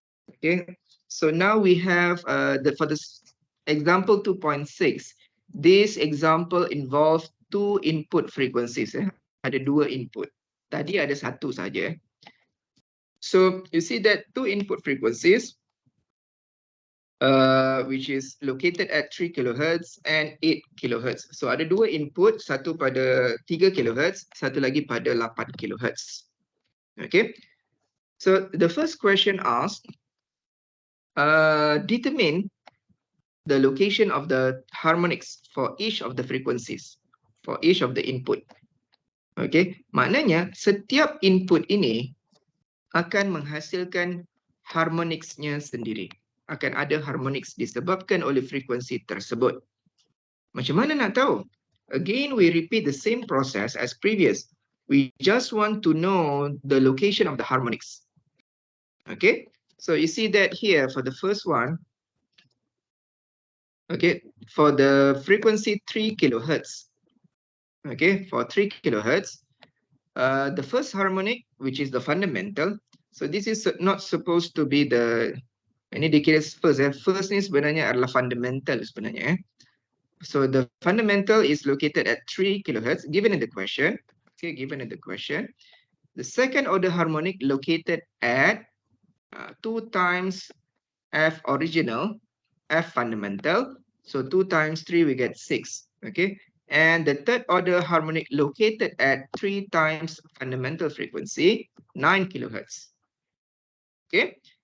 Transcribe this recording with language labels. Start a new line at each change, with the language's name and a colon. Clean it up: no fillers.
English: Okay, so now we have for this example 2.6, this example involves two input frequencies.
Malay: Ada dua input. Tadi ada satu saja.
English: So you see that two input frequencies, which is located at 3 kHz and 8 kHz.
Malay: So ada dua input, satu pada 3 kHz, satu lagi pada 8 kHz. Okay.
English: So the first question asks, determine the location of the harmonics for each of the frequencies, for each of the input.
Malay: Okay, maknanya setiap input ini akan menghasilkan harmonicsnya sendiri. Akan ada harmonics disebabkan oleh frekuensi tersebut. Macam mana nak tahu?
English: Again, we repeat the same process as previous. We just want to know the location of the harmonics. Okay, so you see that here for the first one. Okay, for the frequency 3 kHz. Okay, for 3 kHz, The first harmonic, which is the fundamental. So this is not supposed to be the,
Malay: ini dikira
English: first.
Malay: First ni sebenarnya adalah fundamental sebenarnya.
English: So the fundamental is located at 3 kilohertz given in the question. Okay, given in the question. The second order harmonic located at 2 times F original, F fundamental. So 2 times 3 we get 6. Okay. And the third order harmonic located at 3 times fundamental frequency, 9 kilohertz. Okay.